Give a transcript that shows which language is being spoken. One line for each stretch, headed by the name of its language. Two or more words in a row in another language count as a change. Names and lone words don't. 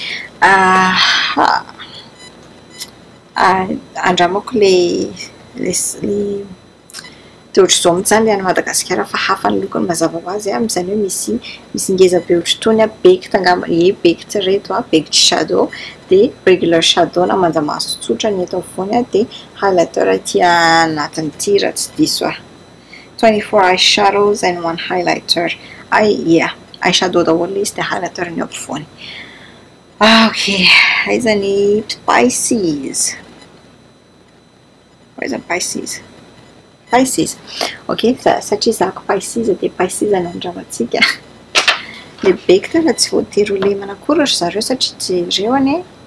Malagasy: Andramako ilay dia ohatra izao mihitsy zany ilay any Madagasikara fa hafa ny lokony mazava ho azy izany hoe misy ngeza be ohatra itony bekitra angamba bekitra reto bekitra shadow dia
English: regular shadow
Malagasy: na manjamaso tsotra ny eto afovoany dia highlighter ity anatin'ity raha tsy diso
English: 24 eyeshadows and 1 highlighter.
Malagasy: Eyeshadow daholo izy dia highlighter ny eo ampovoany. Okay, aiza ny Pisces. Aiza ny Pisces. Okay, satria zako Pisces dia Pisces ny andramantsika. Le beka tena tsy voatery ho lemana akory ry zareo satria jereo anie.